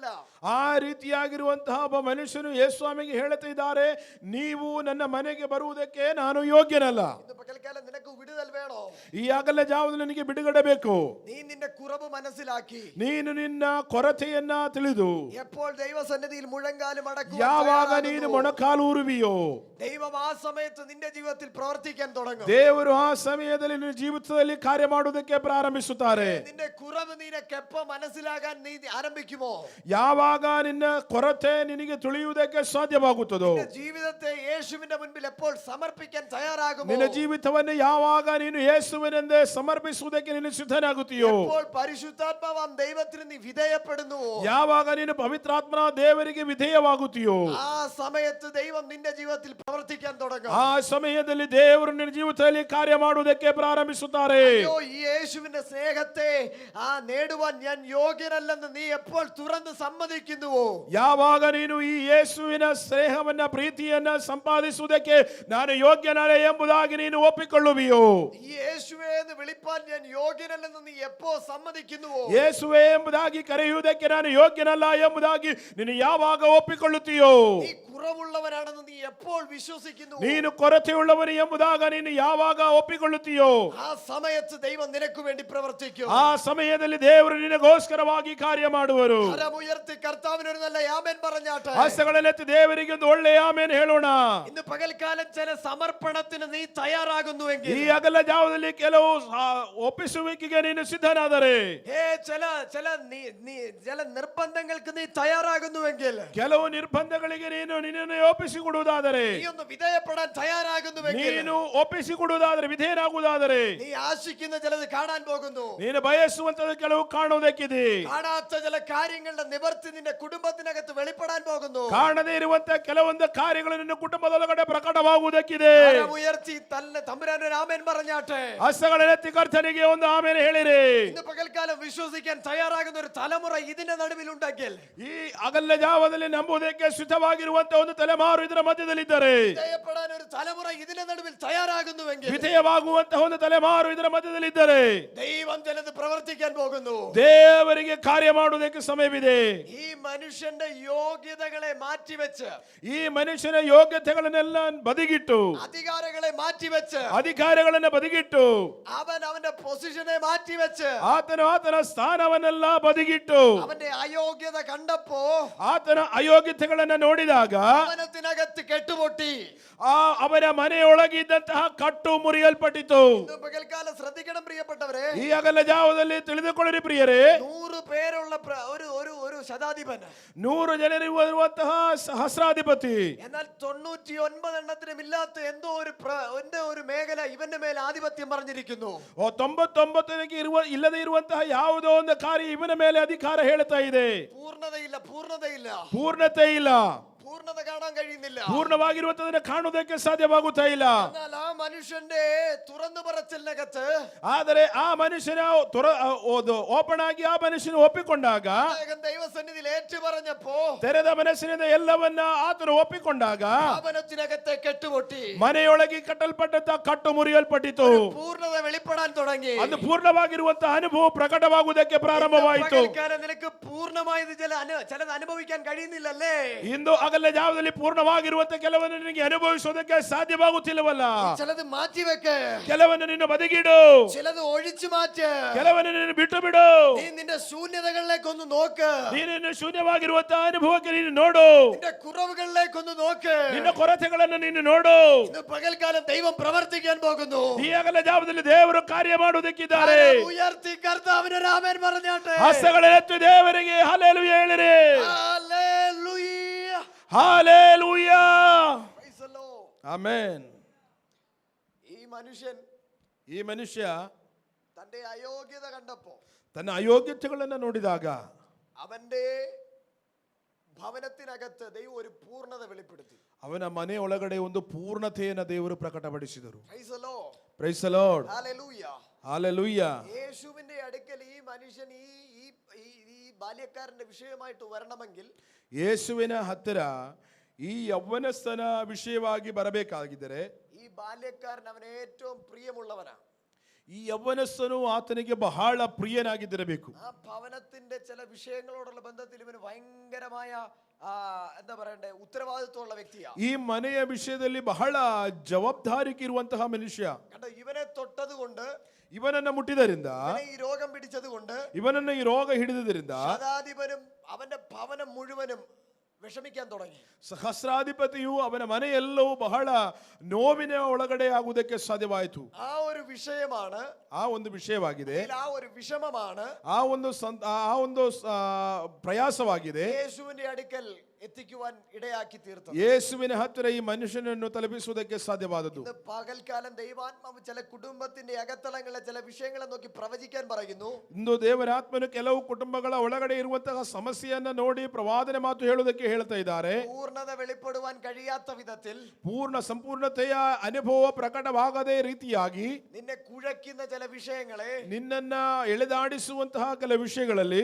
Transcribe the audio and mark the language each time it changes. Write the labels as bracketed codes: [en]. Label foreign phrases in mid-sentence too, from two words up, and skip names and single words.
[kn] ಆ ರೀತಿಯಾಗಿರುವಂತಹ ಒಬ್ಬ ಮನುಷ್ಯನು ಯೇಸ್ವಾಮಿಗೆ ಹೇಳುತ್ತಿದ್ದಾರೆ, ನೀವು ನನ್ನ ಮನೆಗೆ ಬರುವುದಕ್ಕೆ ನಾನು ಯೋಗ್ಯನಲ್ಲ. [ml] ഇന്ന് പകൽക്കാലം നിനക്ക് വിടുതൽ വേണോ? [kn] ಈ ಆಗಲೇ ಜಾವದಲ್ಲಿ ನಿನಗೆ ಬಿಡುಗಡೆ ಬೇಕು. [ml] നീ നിന്റെ കുറവ് മനസ്സിലാക്കി, [kn] ನೀನು ನಿನ್ನ ಕೊರತೆಯನ್ನ ತಿಳಿದು [ml] എപ്പോൾ ദൈവസന്നിധിയിൽ മുഴങ്കാലും മടക്കുവാൻ [kn] ಯಾವಾಗ [ml] തയ്യാറാകുന്നു, [kn] ನೀನು ಮೊಣಕಾಲು ಊರುವಿಯೋ, [ml] ദൈവം ആ സമയത്ത് നിന്റെ ജീവിതത്തിൽ പ്രവർത്തിക്കാൻ തുടങ്ങും. [kn] ದೇವರು ಆ ಸಮಯದಲ್ಲಿ ನಿನ್ನ ಜೀವಿತದಲ್ಲಿ ಕಾರ್ಯ ಮಾಡುವುದಕ್ಕೆ ಪ್ರಾರಂಭಿಸುತ್ತಾರೆ. [ml] നിന്റെ കുറവ് നിനക്ക് എപ്പോ മനസ്സിലാകാൻ നീ ആരംഭിക്കുമോ? [kn] ಯಾವಾಗ ನಿನ್ನ ಕೊರತೆ ನಿನಗೆ ತಿಳಿಯುವುದಕ್ಕೆ ಸಾಧ್ಯವಾಗುತ್ತದೋ, [ml] നിന്റെ ജീവിതത്തെ യേശുവിന്റെ മുൻപിൽ എപ്പോൾ സമർപ്പിക്കാൻ തയ്യാറാകുമോ? [kn] ನಿನ್ನ ಜೀವಿತವನ್ನು ಯಾವಾಗ ನೀನು ಯೇಸುವಿನೆಂದೇ ಸಮರ್ಪಿಸುವುದಕ್ಕೆ ನೀನು ಸಿದ್ಧನಾಗುತ್ತೀಯೋ, [ml] എപ്പോൾ പരിശുദ്ധാത്മാവാം ദൈവത്തിന് നീ വിധേയപ്പെടുന്നു, [kn] ಯಾವಾಗ ನೀನು ಪವಿತ್ರಾತ್ಮನ ದೇವರಿಗೆ ವಿಧೇಯವಾಗುತ್ತೀಯೋ, [ml] ആ സമയത്ത് ദൈവം നിന്റെ ജീവിതത്തിൽ പ്രവർത്തിക്കാൻ തുടങ്ങും. [kn] ಆ ಸಮಯದಲ್ಲಿ ದೇವರು ನಿನ್ನ ಜೀವಿತದಲ್ಲಿ ಕಾರ್ಯ ಮಾಡುವುದಕ್ಕೆ ಪ್ರಾರಂಭಿಸುತ್ತಾರೆ. [ml] അയ്യോ, ഈ യേശുവിന്റെ സ്നേഹത്തെ നേടുവാൻ ഞാൻ യോഗ്യനല്ലെന്ന് നീ എപ്പോൾ തുറന്ന് സമ്മതിക്കും? സമ്മതിക്കുന്നുവോ, [kn] ಯಾವಾಗ ನೀನು ಈ ಯೇಸುವಿನ ಸ್ನೇಹವನ್ನ ಪ್ರೀತಿಯನ್ನ ಸಂಪಾದಿಸುವುದಕ್ಕೆ ನಾನು ಯೋಗ್ಯನಲ್ಲ ಎಂಬುದಾಗಿ ನೀನು ಒಪ್ಪಿಕೊಳ್ಳುವಿಯೋ, [ml] യേശുവേ എന്ന് വിളിപ്പാൻ ഞാൻ യോഗ്യനല്ലെന്ന് നീ എപ്പോ സമ്മതിക്കുന്നുവോ, [kn] ಯೇಸುವೆ ಎಂಬುದಾಗಿ ಕರೆಯುವುದಕ್ಕೆ ನಾನು ಯೋಗ್ಯನಲ್ಲ ಎಂಬುದಾಗಿ ನೀನು ಯಾವಾಗ ಒಪ್ಪಿಕೊಳ್ಳುತ್ತೀಯೋ, [ml] നീ കുറവുള്ളവനാണെന്ന് നീ എപ്പോൾ വിശ്വസിക്കുന്നു, [kn] ನೀನು ಕೊರತೆಯುಳ್ಳವನು ಎಂಬುದಾಗ ನೀನು ಯಾವಾಗ ಒಪ್ಪಿಕೊಳ್ಳುತ್ತೀಯೋ, [ml] ആ സമയത്ത് ദൈവം നിനക്ക് വേണ്ടി പ്രവർത്തിക്കും. [kn] ಆ ಸಮಯದಲ್ಲಿ ದೇವರು ನಿನಗೋಸ್ಕರವಾಗಿ ಕಾರ್ಯ ಮಾಡುವರು. [ml] കരമുയർത്തി കർത്താവിനൊരു നല്ല ആമേൻ പറഞ്ഞാട്ടെ. [kn] ಹಸ್ತಗಳನ್ನೆತ್ತಿ ದೇವರಿಗೆ ಒಂದು ಒಳ್ಳೆಯ ಆಮೆನ್ ಹೇಳೋಣ. [ml] ഇന്ന് പകൽക്കാലം ചില സമർപ്പണത്തിന് നീ തയ്യാറാകുന്നുവെങ്കിൽ, [kn] ಈ ಅಗಲ ಜಾವದಲ್ಲಿ ಕೆಲವು ಒಪ್ಪಿಸುವಿಕೆಗೆ ನೀನು ಸಿದ್ಧನಾದರೆ, [ml] ചില നിർബന്ധങ്ങൾക്ക് നീ തയ്യാറാകുന്നുവെങ്കിൽ, [kn] ಕೆಲವು ನಿರ್ಬಂಧಗಳಿಗೆ ನೀನು ನಿನ್ನನ್ನು ಒಪ್ಪಿಸಿಕೊಡುವುದಾದರೆ, [ml] നീ ഒന്ന് വിധേയപ്പെടാൻ തയ്യാറാകുന്നുവെങ്കിൽ, [kn] ನೀನು ಒಪ್ಪಿಸಿಕೊಡುವುದಾದರೆ, ವಿಧೇಯನಾಗುವುದಾದರೆ, [ml] നീ ആശിക്കുന്ന ചിലത് കാണാൻ പോകുന്നു. [kn] ನೀನು ಬಯಸುವಂತದ್ದು ಕೆಲವು ಕಾಣುವುದಕ್ಕಿದೆ. [ml] കാണാത്ത ചില കാര്യങ്ങളുടെ നിവർത്തി നിന്റെ കുടുംബത്തിനകത്ത് വെളിപ്പെടാൻ പോകുന്നു. [kn] ಕಾಣದೇ ಇರುವಂತ ಕೆಲವೊಂದು ಕಾರ್ಯಗಳು ನಿನ್ನ ಕುಟುಂಬದೊಳಗಡೆ ಪ್ರಕಟವಾಗುವುದಕ್ಕಿದೆ. [ml] ഉയർത്തി തന്നെ തമ്പുരാനൊരു ആമേൻ പറഞ്ഞാട്ടെ. [kn] ಹಸ್ತಗಳನ್ನೆತ್ತಿ ಕರ್ತನಿಗೆ ಒಂದು ಆಮೆನ್ ಹೇಳಿರಿ. [ml] ഇന്ന് പകൽക്കാലം വിശ്വസിക്കാൻ തയ്യാറാകുന്ന ഒരു തലമുറ ഇതിന്റെ നടുവിലുണ്ടെങ്കിൽ, [kn] ಈ ಅಗಲ ಜಾವದಲ್ಲಿ ನಂಬುವುದಕ್ಕೆ ಸಿದ್ಧವಾಗಿರುವಂತ ಒಂದು ತಲೆಮಾರು ಇದರ ಮಧ್ಯದಲ್ಲಿದ್ದರೆ, [ml] വിധേയപ്പെടാൻ ഒരു തലമുറ ഇതിന്റെ നടുവിൽ തയ്യാറാകുന്നുവെങ്കിൽ, [kn] ವಿಧೇಯವಾಗುವಂತಹ ಒಂದು ತಲೆಮಾರು ಇದರ ಮಧ್ಯದಲ್ಲಿದ್ದರೆ, [ml] ദൈവം ചിലത് പ്രവർത്തിക്കാൻ പോകുന്നു. [kn] ದೇವರಿಗೆ ಕಾರ್ಯ ಮಾಡುವುದಕ್ಕೆ ಸಮಯವಿದೆ. [ml] ഈ മനുഷ്യന്റെ യോഗ്യതകളെ മാറ്റിവെച്ച്, [kn] ಈ ಮನುಷ್ಯನ ಯೋಗ್ಯತೆಗಳನ್ನೆಲ್ಲ ಬದಿಗಿಟ್ಟು, [ml] അധികാരങ്ങളെ മാറ്റിവെച്ച്, [kn] ಅಧಿಕಾರಗಳನ್ನ ಬದಿಗಿಟ್ಟು, [ml] അവന്റെ പൊസിഷനെ മാറ്റിവെച്ച്, [kn] ಆತನ ಸ್ಥಾನವನ್ನೆಲ್ಲ ಬದಿಗಿಟ್ಟು, [ml] അവന്റെ അയോഗ്യത കണ്ടപ്പോ [kn] ಆತನ ಅಯೋಗ್ಯತೆಗಳನ್ನ ನೋಡಿದಾಗ [ml] ഭവനത്തിനകത്ത് കെട്ടുപൊട്ടി. [kn] ಅವನ ಮನೆಯೊಳಗಿದ್ದಂತಹ ಕಟ್ಟು ಮುರಿಯಲ್ಪಟ್ಟಿತು. [ml] ഇന്ന് പകൽക്കാലം ശ്രദ്ധിക്കണം പ്രിയപ്പെട്ടവരെ. [kn] ಈ ಅಗಲ ಜಾವದಲ್ಲಿ ತಿಳಿದುಕೊಳ್ಳಿರಿ ಪ್ರಿಯರೇ, [ml] 100 പേരുള്ള ഒരു ശതാധിപൻ, [kn] 100 ಜನರಿರುವಂತಹ ಸಹಸ್ರಾಧಿಪತಿ, [ml] എന്നാൽ 99 എണ്ണത്തിനും ഇല്ലാത്ത എന്തോ ഒരു മേഖല ഇവന്റെ മേൽ ആധിപത്യം പറഞ്ഞിരിക്കുന്നു. [kn] 99 ಇಲ್ಲದೆ ಇರುವಂತಹ ಯಾವುದೋ ಒಂದು ಕಾರ್ಯ ಇವನ ಮೇಲೆ ಅಧಿಕಾರ ಹೇಳ್ತಾ ಇದೆ. ಪೂರ್ಣತೆ ಇಲ್ಲ, [ml] പൂർണ്ണത കാണാൻ കഴിയുന്നില്ല. [kn] ಪೂರ್ಣವಾಗಿರುವಂತದನ್ನು ಕಾಣುವುದಕ್ಕೆ ಸಾಧ್ಯವಾಗುತ್ತಾ ಇಲ್ಲ. [ml] എന്നാൽ ആ മനുഷ്യന്റെ തുറന്നു പറച്ചിലിനകത്ത്, [kn] ಆದರೆ ಆ ಮನುಷ್ಯನ ಓಪನ್ ಆಗಿ ಆ ಮನುಷ್ಯನ ಒಪ್ಪಿಕೊಂಡಾಗ, [ml] ദൈവസന്നിധിയിൽ ഏറ്റു പറഞ്ഞപ്പോ, [kn] ತೆರೆದ ಮನಸ್ಸಿನಿಂದ ಎಲ್ಲವನ್ನ ಆತನು ಒಪ್ಪಿಕೊಂಡಾಗ [ml] ഭവനത്തിനകത്തെ കെട്ടുപൊട്ടി, [kn] ಮನೆಯೊಳಗೆ ಕಟ್ಟಲ್ಪಟ್ಟಂತ ಕಟ್ಟು ಮುರಿಯಲ್ಪಟ್ಟಿತು. [ml] പൂർണ്ണത വെളിപ്പെടാൻ തുടങ്ങി. [kn] ಅದು ಪೂರ್ಣವಾಗಿರುವಂತಹ ಅನುಭವ ಪ್ರಕಟವಾಗುವುದಕ್ಕೆ ಪ್ರಾರಂಭವಾಯಿತು. [ml] നിനക്ക് പൂർണ്ണമായത് ചിലത് അനുഭവിക്കാൻ കഴിയുന്നില്ലല്ലേ? [kn] ಇಂದು ಅಗಲ ಜಾವದಲ್ಲಿ ಪೂರ್ಣವಾಗಿರುವಂತ ಕೆಲವನ್ನು ನಿನಗೆ ಅನುಭವಿಸುವುದಕ್ಕೆ ಸಾಧ್ಯವಾಗುತ್ತಿಲ್ಲವಲ್ಲ. [ml] ചിലത് മാറ്റിവെക്ക്, [kn] ಕೆಲವನ್ನು ನಿನ್ನ ಬದಿಗಿಡು, [ml] ചിലത് ഒഴിച്ചു മാറ്റ്, [kn] ಕೆಲವನ್ನು ನಿನ್ನ ಬಿಟ್ಟು ಬಿಡು. [ml] നീ നിന്റെ ശൂന്യതകളിലേക്കൊന്ന് നോക്ക്, [kn] ನೀನು ಶೂನ್ಯವಾಗಿರುವಂತಹ ಅನುಭವಕ್ಕೆ ನೀನು ನೋಡು. [ml] നിന്റെ കുറവുകളിലേക്കൊന്ന് നോക്ക്, [kn] ನಿನ್ನ ಕೊರತೆಗಳನ್ನು ನೀನು ನೋಡು. [ml] ഇന്ന് പകൽക്കാലം ദൈവം പ്രവർത്തിക്കാൻ പോകുന്നു. [kn] ಈ ಅಗಲ ಜಾವದಲ್ಲಿ ದೇವರು ಕಾರ್ಯ ಮಾಡುವುದಕ್ಕಿದ್ದಾರೆ. [ml] ഉയർത്തി കർത്താവിന് ഒരു ആമേൻ പറഞ്ഞാട്ടെ. [kn] ಹಸ್ತಗಳೆತ್ತಿ ದೇವರಿಗೆ ಹಲ್ಲೆಲೂಯಾ ಹೇಳಿರಿ. [ml] ഹല്ലേലൂയ, [kn] ಹಲ್ಲೆಲೂಯಾ, [en] Praise the Lord. [kn] ಆಮೆನ್. [ml] ഈ [kn] ಮನುಷ್ಯ [ml] തന്റെ അയോഗ്യത കണ്ടപ്പോ, [kn] ತನ್ನ ಅಯೋಗ್ಯತೆಗಳನ್ನು ನೋಡಿದಾಗ [ml] അവന്റെ ಭವನത്തിനകത്ത് ദൈവം ഒരു പൂർണ്ണത വെളിപ്പെടുത്തി. [kn] ಅವನ ಮನೆ ಒಳಗಡೆ ಒಂದು ಪೂರ್ಣತೆಯನ್ನು ದೇವರು ಪ್ರಕಟಪಡಿಸಿದರು. [en] Praise the Lord. Praise the Lord. [ml] ഹല്ലേലൂയ. ഹല്ലേലൂಯಾ. യേശുവിന്റെ അടുക്കൽ ഈ മനുഷ്യൻ ഈ ബാല്യക്കാരന്റെ വിഷയമായിട്ട് വരണമെങ്കിൽ, [kn] ಯೇಸುವಿನ ಹತ್ತಿರ ಈ ಯೌವನಸ್ಥನ ವಿಷಯವಾಗಿ ಬರಬೇಕಾಗಿದ್ದರೆ, [ml] ഈ ബാല്യക്കാരൻ അവന് ഏറ്റവും പ്രിയമുള്ളവനാണ്. [kn] ಈ ಯೌವನಸ್ಥನು ಆತನಿಗೆ ಬಹಳ ಪ್ರಿಯನಾಗಿದ್ದಿರಬೇಕು. [ml] ആ ഭവനത്തിന്റെ ചില വിഷയങ്ങളോടുള്ള ബന്ധത്തിൽ ഇവന് ഭയങ്കരമായ എന്താ പറയണ്ടേ ഉത്തരവാദിത്വമുള്ള വ്യക്തിയാണ്. [kn] ಈ ಮನೆಯ ವಿಷಯದಲ್ಲಿ ಬಹಳ ಜವಾಬ್ದಾರಿಕೆ ಇರುವಂತಹ ಮನುಷ್ಯ. [ml] കണ്ടോ, ഇവനെ തൊട്ടത് കൊണ്ട്, [kn] ಇವನನ್ನ ಮುಟ್ಟಿದರಿಂದ, [ml] ഈ രോഗം പിടിച്ചത് കൊണ്ട്, [kn] ಇವನನ್ನ ಈ ರೋಗ ಹಿಡಿದರಿಂದ [ml] ശതാധിപനും അവന്റെ ഭവനം മുഴുവനും വിഷമിക്കാൻ തുടങ്ങി. [kn] ಸಹಸ್ರಾಧಿಪತಿಯು ಅವನ ಮನೆಯೆಲ್ಲವೂ ಬಹಳ ನೋವಿನ ಒಳಗಡೆ ಆಗುವುದಕ್ಕೆ ಸಾಧ್ಯವಾಯಿತು. [ml] ആ ഒരു വിഷയമാണ്, [kn] ಆ ಒಂದು ವಿಷಯವಾಗಿದೆ, [ml] ആ ഒരു വിഷമമാണ് [kn] ಆ ಒಂದು ಪ್ರಯಾಸವಾಗಿದೆ. [ml] യേശുവിന്റെ അടുക്കൽ എത്തിക്കുവാൻ ഇടയാക്കി തീർത്തു. [kn] ಯೇಸುವಿನ ಹತ್ತಿರ ಈ ಮನುಷ್ಯನನ್ನು ತಲುಪಿಸುವುದಕ್ಕೆ ಸಾಧ್ಯವಾದದ್ದು. [ml] ഇന്ന് പകൽക്കാലം ദൈവാത്മാവ് ചില കുടുംബത്തിന്റെ അകത്തളങ്ങളിലെ ചില വിഷയങ്ങളെ നോക്കി പ്രവചിക്കാൻ പറയുന്നു. [kn] ಇಂದು ದೇವರಾತ್ಮನು ಕೆಲವು ಕುಟುಂಬಗಳ ಒಳಗಡೆ ಇರುವಂತಹ ಸಮಸ್ಯೆಯನ್ನ ನೋಡಿ ಪ್ರವಾದನೆ ಮಾತು ಹೇಳುವುದಕ್ಕೆ ಹೇಳ್ತಾ ಇದ್ದಾರೆ. [ml] പൂർണ്ണത വെളിപ്പെടുവാൻ കഴിയാത്ത വിധത്തിൽ, [kn] ಸಂಪೂರ್ಣತೆಯ ಅನುಭವ ಪ್ರಕಟವಾಗದೇ ರೀತಿಯಾಗಿ [ml] നിന്നെ കുഴയ്ക്കുന്ന ചില വിഷയങ്ങളെ [kn] ನಿನ್ನನ್ನ ಎಳೆದಾಡಿಸುವಂತಹ ಕೆಲವು ವಿಷಯಗಳಲ್ಲಿ